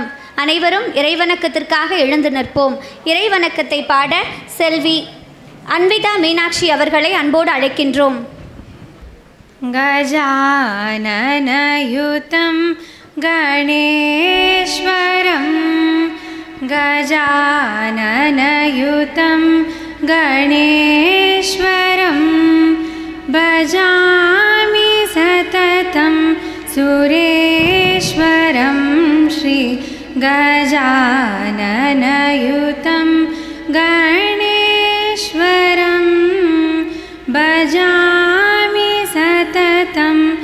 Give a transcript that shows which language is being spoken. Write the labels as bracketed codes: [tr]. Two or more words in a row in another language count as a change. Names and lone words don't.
[ta] அனைவரும் இறைவணக்கத்திற்காக எழுந்து நிற்போம். இறைவணக்கத்தை பாட செல்வி அன்விதா மீனாட்சி அவர்களை அன்போடு அழைக்கின்றோம். [sa] गजाननयुतं गणेश्वरं गजाननयुतं गणेश्वरं भजामि सततं सुरेश्वरं श्री गजाननयुतं गणेश्वरं भजामि सततं